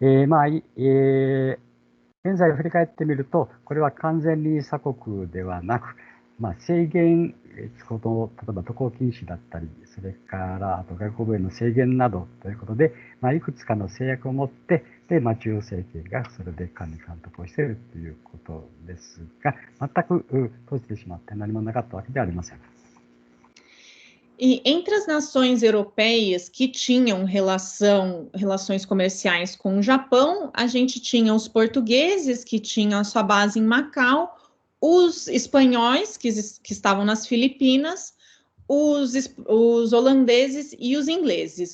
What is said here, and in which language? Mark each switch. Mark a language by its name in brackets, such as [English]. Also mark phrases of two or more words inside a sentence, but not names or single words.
[Japanese] 現在振り返ってみると、これは完全に鎖国ではなく、制限、例えば渡航禁止だったり、それからあと外交部への制限などということで、いくつかの制約を持って、で、中央政権がそれで管理監督をしているということですが、全く閉じてしまって何もなかったわけではありません。 [Portuguese] E entre as nações europeias que tinham relações comerciais com o Japão, a gente tinha os portugueses, que tinham a sua base em Macau, os espanhóis, que estavam nas Filipinas, os holandeses e os ingleses.